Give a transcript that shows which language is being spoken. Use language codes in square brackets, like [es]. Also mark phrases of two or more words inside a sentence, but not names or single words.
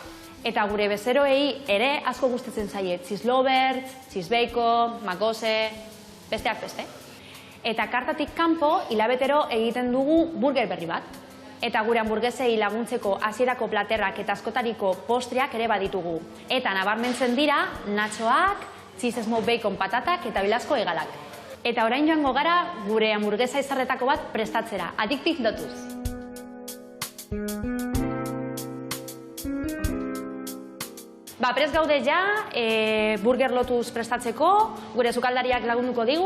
[eu] Eta gure bezeroei ere asko gustatzen zaie cheeselovers, cheesebacon, makose, besteak beste. Eta kartatik kanpo hilabetero egiten dugu burger berri bat. Eta gure hamburguesei laguntzeko hasierako platerrak eta askotariko postreak ere baditugu. Eta nabarmentzen dira natxoak, [en] cheese smoke bacon [eu] patatak eta bilasko hegalak. Eta orain joango gara gure hamburguesa izarretako bat prestatzera, Addictive Lotus. Prest gaude ja, Burger Lotus prestatzeko, gure sukaldariak lagunduko digu.